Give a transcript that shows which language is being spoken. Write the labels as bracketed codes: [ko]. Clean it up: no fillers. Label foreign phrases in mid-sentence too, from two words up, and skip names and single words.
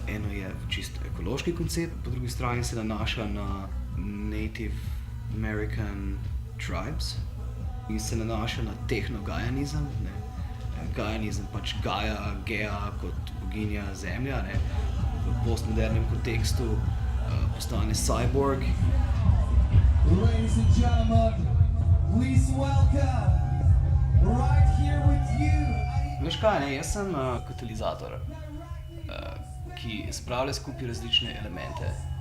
[sl] Eno je čisto ekološki koncept, po drugi strani se nanaša na [en] Native American tribes [sl] in se nanaša na tehno-gajanizem. Gajanizem pač Gea kot boginja zemlja, ne, v postmodernem kontekstu postane cyborg. [en] Ladies and gentlemen, please welcome, right here with you. [sl] Veš kaj, ne, jaz sem katalizator, ki spravlja skupaj različne elemente.